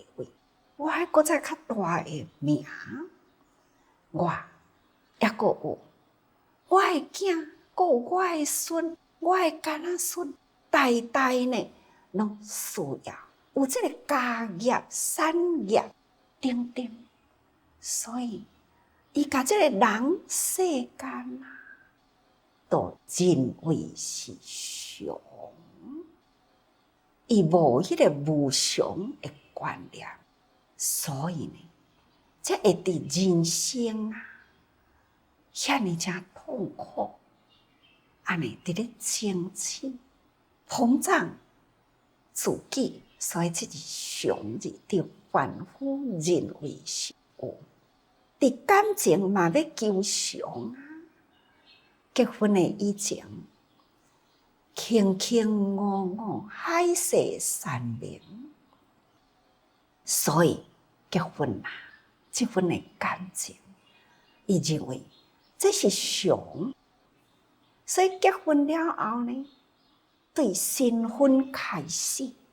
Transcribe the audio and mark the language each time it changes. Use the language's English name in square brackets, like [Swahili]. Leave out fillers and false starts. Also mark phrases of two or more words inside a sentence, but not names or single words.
[Min Nan Chinese] 位，我爱搁再较大的名，我也搁有我的囝，搁有我的孙，我的干仔孙，代代呢拢需要有这个家业、产业等等，所以伊甲这个人世间都认为是常，伊无迄个无常的观念，所以呢，才会伫人生遐尼真痛苦，安尼伫咧争取、膨胀自己，所以这是常字，对凡夫认为是有。伫感情嘛要求常结婚的以前，卿卿我我，海誓山盟，所以结婚这份的感情，伊认为这是常，所以结婚了后呢，对新婚开始，